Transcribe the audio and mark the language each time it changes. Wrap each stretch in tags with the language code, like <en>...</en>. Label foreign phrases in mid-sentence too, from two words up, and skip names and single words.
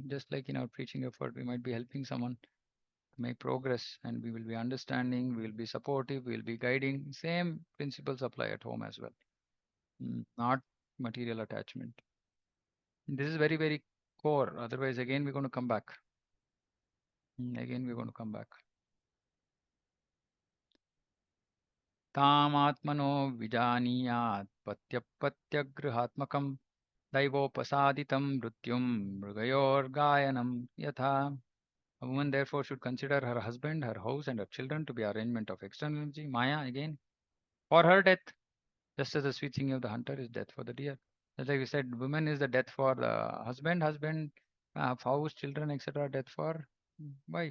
<en>Just like in our preaching effort, we might be helping someone to make progress, and we will be understanding. We will be supportive. We will be guiding. Same principles apply at home as well. Not material attachment. This is very, very core. Otherwise, again, we're going to come back. Again, we're going to come back.</en> <sa>Tamatmano vijaniyat patyapatyagrahatmakam daivopasaditam mrityum mrigayor gayanam yatha.</sa> <en>A woman therefore should consider her husband, her house, and her children to be arrangement of external energy, Maya again, for her death, just as the sweet singing of the hunter is death for the deer. Just like we said, woman is the death for the husband, house, children, etc., death for wife.</en>